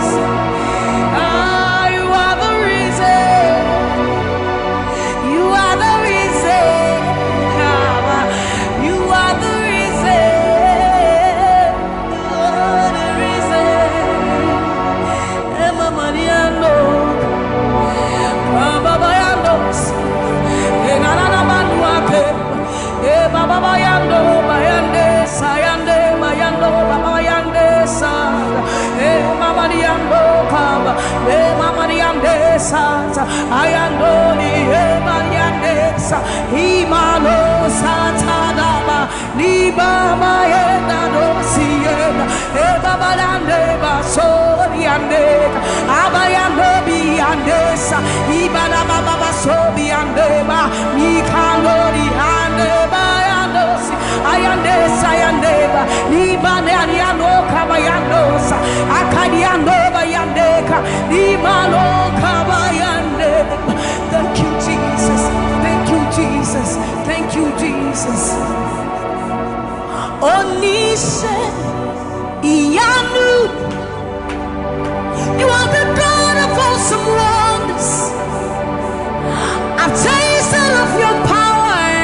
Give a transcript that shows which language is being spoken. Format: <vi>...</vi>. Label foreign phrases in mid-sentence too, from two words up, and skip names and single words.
<en>You are the reason. You are the reason. Abba, you are the reason. You are the reason. Emma Mariano, Baba Bayandos, Enana Manuake, Baba Bayando, Bayande, Sayande, Bayando, Baba Bayande, Sa, Mama Diando, Kaba, Mama Diande, Sa, Ayando, Mariande, Sa, Himano, Satadaba, Niba, Mayenda, Dosiena, Baba Dande, Basoriande, Abayando, Biandesa, Ibana Baba Sobiandeba, Mikandori, Andeba, Yandosi, Ayandesa, Yandeba, Libane, Ariano, Kabayandosa, Akadiando, Bayandeka, Limano, Kabayandeba. Thank you, Jesus. Thank you, Jesus. Thank you, Jesus.</en> <yo>Onise Iyanu.</yo> <en>You are the God of awesome wonders. I've tasted of your power.</en>